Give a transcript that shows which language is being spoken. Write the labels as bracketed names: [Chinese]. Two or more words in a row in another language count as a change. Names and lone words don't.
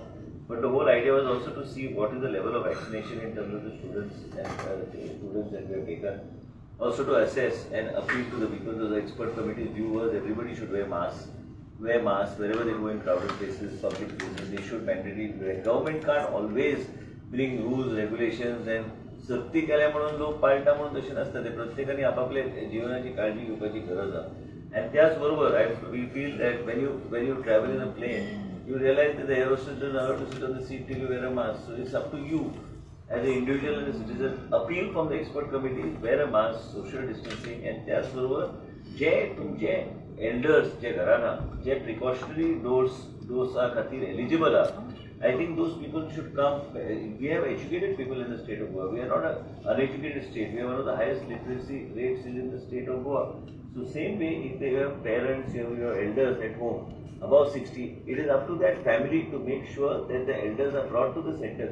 [English] But the whole idea was also to see what is the level of vaccination in terms of the students and students that we have taken. Also to assess and appeal to the people of the expert committee's view was everybody should wear masks. Wear masks wherever they go in crowded places, public places. They should mandatorily wear. Government can't always bring rules, regulations and [Konkani] सक्ती केल्या म्हणून लोक पाळटा म्हणून तशें नासता. ते प्रत्येकाने आपापल्या जिवनाची काळजी घेवपाची गरज आसा. आनी त्याच बरोबर [English] we feel that when you travel in a plane, you realize that the air hostess doesn't allow to sit on the seat till you wear a mask. So it's up to you as an individual and a citizen. Appeal from the expert committee, wear a mask, social distancing, and [Konkani] त्याच बरोबर जे तुमचे एल्डर्स जे घरान जे प्रिकॉशनरी डोसा खातीर एलिजिबल आहा, [English] I think those people should come. We have educated people in the state of Goa. We are not an uneducated state. We have one of the highest literacy rates in the state of Goa. So same way, if they have parents, you have your elders at home above 60, it is up to that family to make sure that the elders are brought to the center.